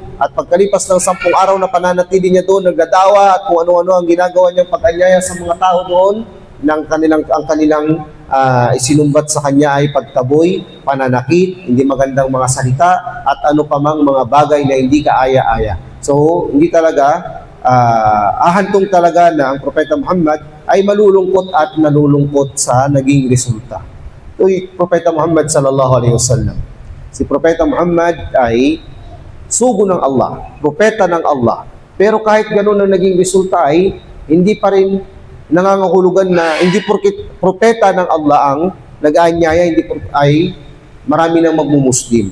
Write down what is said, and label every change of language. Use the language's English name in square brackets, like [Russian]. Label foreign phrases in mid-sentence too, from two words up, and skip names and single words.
[Filipino] At pagkalipas ng 10 araw na pananatili niya doon, nagladawa at kung ano-ano ang ginagawa niyang pag-anyaya sa mga tao doon, ang kanilang isinumbat sa kanya ay pagtaboy, pananakit, hindi magandang mga salita, at ano pa mang mga bagay na hindi kaaya-aya. So, hindi talaga, ahantong talaga na ang Propeta Muhammad ay malulungkot at nalulungkot sa naging resulta. Ito yung Propeta Muhammad [Arabic] صلى الله عليه وسلم. [Filipino] Si Propeta Muhammad ay sugo ng Allah, propeta ng Allah. Pero kahit gano'n ang naging resulta ay hindi pa rin nangangahulugan na hindi porket propeta ng Allah ang nag-aanyaya, ay marami nang magmumuslim.